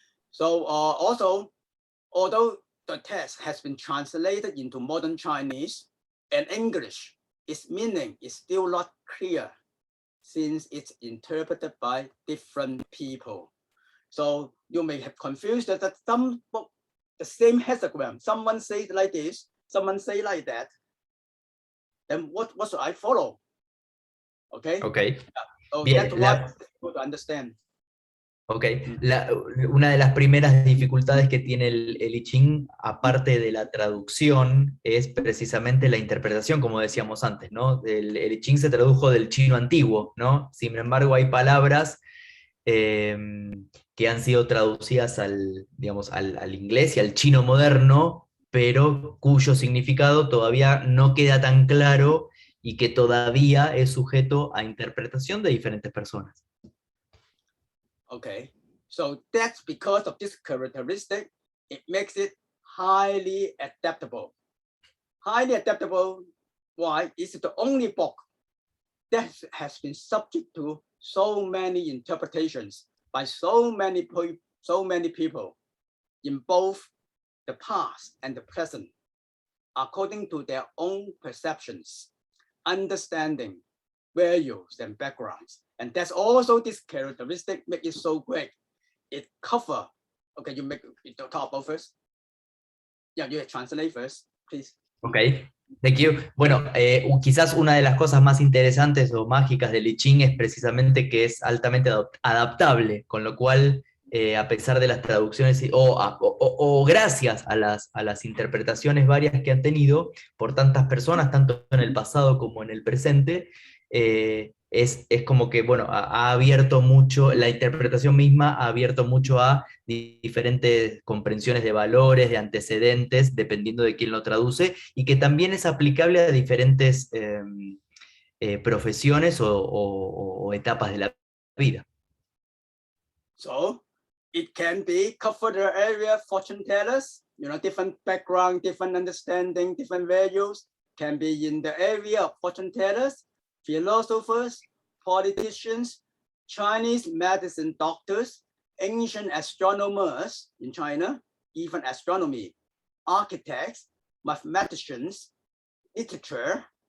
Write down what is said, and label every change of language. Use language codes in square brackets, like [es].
[en] So also, although the text has been translated into modern Chinese and English, its meaning is still not clear since it's interpreted by different people. So you may have confused that the same hexagram, someone says like this, someone say like that. Then what should I follow? Okay. Okay. So [es] Bien, [en] that's why it's difficult to understand. [es] Ok, una de las primeras dificultades que tiene el I Ching, aparte de la traducción, es precisamente la interpretación, como decíamos antes, ¿no? El I Ching se tradujo del chino antiguo, ¿no? Sin embargo, hay palabras que han sido traducidas digamos, al inglés y al chino moderno, pero cuyo significado todavía no queda tan claro y que todavía es sujeto a interpretación de diferentes personas. [en] Okay, so that's because of this characteristic, it makes it highly adaptable. Highly adaptable, why? It's the only book that has been subject to so many interpretations by so many people in both the past and the present, according to their own perceptions, understanding, values, and backgrounds. And that's also this characteristic make it so great. It cover. Okay, you talk about first. Yeah, you translate first, please. Ok, thank you. [es] Bueno, quizás una de las cosas más interesantes o mágicas del I Ching es precisamente que es altamente adaptable, con lo cual, a pesar de las traducciones o gracias a las interpretaciones varias que han tenido por tantas personas, tanto en el pasado como en el presente, es como que, bueno, ha abierto mucho, la interpretación misma ha abierto mucho a diferentes comprensiones de valores, de antecedentes, dependiendo de quién lo traduce, y que también es aplicable a diferentes profesiones o etapas de la vida. [en] So, it can be cover the area fortune tellers, different background, different understanding, different values, can be in the area of fortune tellers, philosophers, politicians, Chinese medicine doctors, ancient astronomers in China, even astronomy, architects, mathematicians, literature,